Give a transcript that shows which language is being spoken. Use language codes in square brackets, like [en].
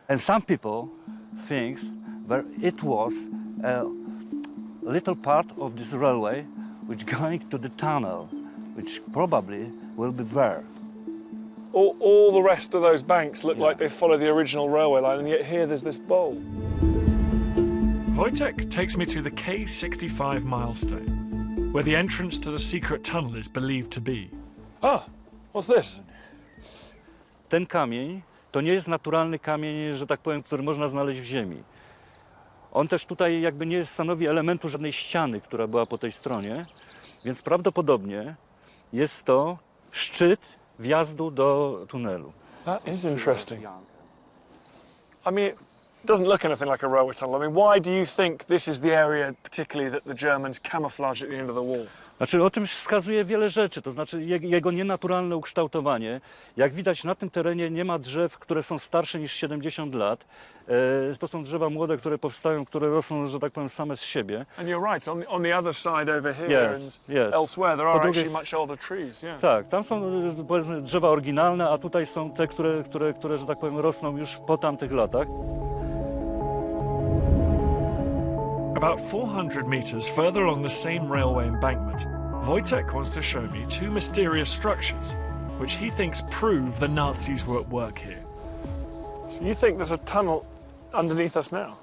[en] And some people think that it was a little part of this railway which going to the tunnel, which probably will be there. All the rest of those banks look like they follow the original railway line, and yet here there's this bowl. Wojtek takes me to the K65 milestone, where the entrance to the secret tunnel is believed to be. Ah, what's this? [pl] Ten kamień to nie jest naturalny kamień, że tak powiem, który można znaleźć w ziemi. On też tutaj jakby nie stanowi elementu żadnej ściany, która była po tej stronie, więc prawdopodobnie jest to szczyt wjazdu do tunelu. [en] That is interesting. I mean, it doesn't look anything like a railway tunnel. I mean, why do you think this is the area particularly that the Germans camouflaged at the end of the war? [pl] Znaczy, o tym wskazuje wiele rzeczy, to znaczy jego nienaturalne ukształtowanie. Jak widać, na tym terenie nie ma drzew, które są starsze niż 70 lat. To są drzewa młode, które powstają, które rosną, że tak powiem, same z siebie. [en] And you're right, on the other side over here and elsewhere there are actually much older trees. Yeah. [pl] Tak, tam są, powiedzmy, drzewa oryginalne, a tutaj są te, które, że tak powiem, rosną już po tamtych latach. [en] About 400 meters further along the same railway embankment, Wojtek wants to show me two mysterious structures which he thinks prove the Nazis were at work here. So you think there's a tunnel underneath us now?